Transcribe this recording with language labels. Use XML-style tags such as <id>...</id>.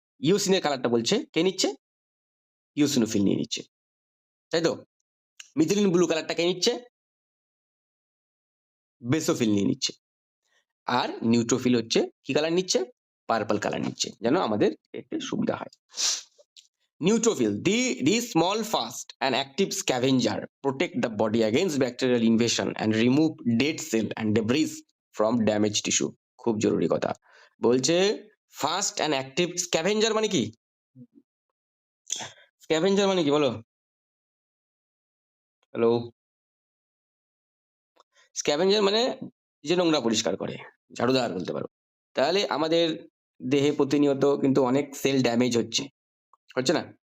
<bn>ইওসিনের কালারটা বলছে কে নিচ্ছে, ইওসিনোফিল নিয়ে নিচ্ছে, তাই তো। মিথিলিন ব্লু কালারটা কে নিচ্ছে, বেসোফিল নিয়ে নিচ্ছে। আর নিউট্রোফিল হচ্ছে কি কালার নিচ্ছে, পার্পল কালার নিচ্ছে, যেন আমাদের দেখতে সুবিধা হয়।</bn> <en>Neutrophil, the small, fast and active scavenger, protect the body against bacterial invasion and remove dead cell and debris from damaged tissue.</en> <bn>খুব জরুরি কথা বলছে।</bn> <en>fast and active scavenger</en> <bn>মানে কি, স্ক্যাভেঞ্জার মানে কি বলো। হ্যালো, স্ক্যাভেঞ্জার মানে যে নোংরা পরিষ্কার করে, ঝাড়ুদার বলতে পারো। তাহলে আমাদের দেহে প্রতিনিয়ত কিন্তু অনেক সেল ড্যামেজ হচ্ছে, হচ্ছে না?</bn>